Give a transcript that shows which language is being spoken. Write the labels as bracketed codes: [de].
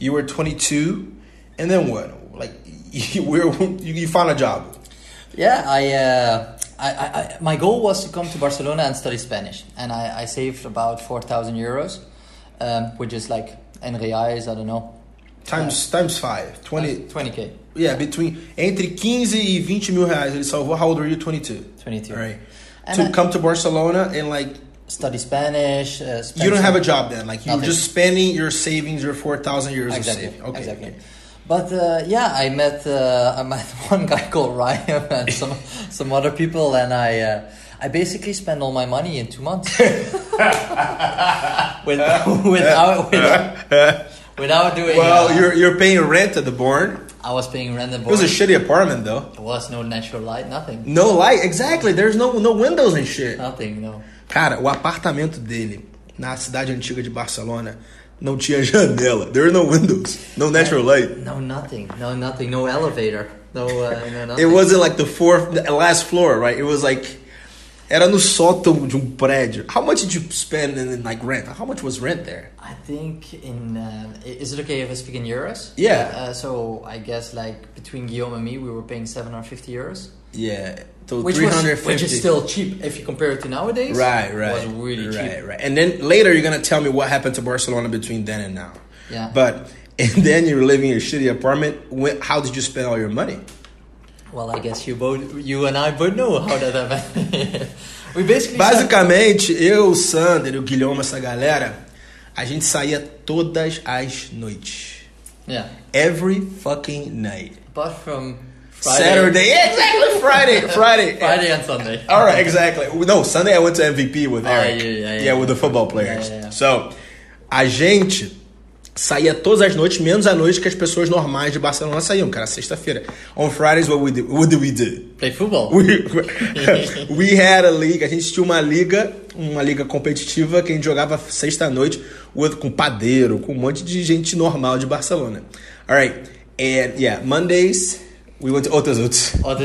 [en] You were 22, and then what? Like you found a job. Yeah, I my goal was to come to Barcelona and study Spanish, and I saved about 4,000 euros, which is like in reais, I don't know. Times 5, 20k. [pt] Yeah, entre 15 e 20 mil reais ele salvou. [en] How old were you? 22. 22. All right. And to come to Barcelona and like study Spanish. You don't have a job then, like you're Nothing. just spending your savings, your 4,000 euros Exactly. of saving. Okay. Exactly. Okay. But I met one guy called Raiam and some other people, and I basically spent all my money in 2 months without doing. Well, you're paying rent at the Born. I was paying rent and It was board. a shitty apartment though. There was no natural light, nothing. No light, exactly. There's no windows and shit. Nothing, no. [pt] Cara, o apartamento dele na cidade antiga de Barcelona não tinha janela. [en] There were no windows, no natural light. No, nothing. No elevator. No nothing. It wasn't like the last floor, right? It was like [pt] era no sótão de prédio. [en] How much did you spend in like rent? How much was rent there? I think is it okay if I speak in euros? Yeah. So I guess like between Guillaume and me, we were paying 750 euros. Yeah. So Which 350. which is still cheap if you compare it to nowadays. Right. It was really cheap. Right. And then later you're gonna tell me what happened to Barcelona between then and now. Yeah. But and then you're living in a shitty apartment. How did you spend all your money? Well, I guess you and I both know how that happened. We basically [pt] Basicamente, eu, o Sander, o Guilherme, essa galera, a gente saía todas as noites. [en] Yeah. Every fucking night. Apart from Friday. Saturday, exactly. Friday and Sunday. All right, exactly. No, Sunday I went to MVP with Eric. Yeah, with the football players. Yeah. [pt] So, a gente saía todas as noites, menos a noite que as pessoas normais de Barcelona saíam, cara, sexta-feira. [en] On Fridays, what did we do? Play football. We had a league, [pt] a gente tinha uma liga competitiva que a gente jogava sexta-noite com padeiro, com um monte de gente normal de Barcelona. [en] All right, and yeah, Mondays, we went to Otazuts.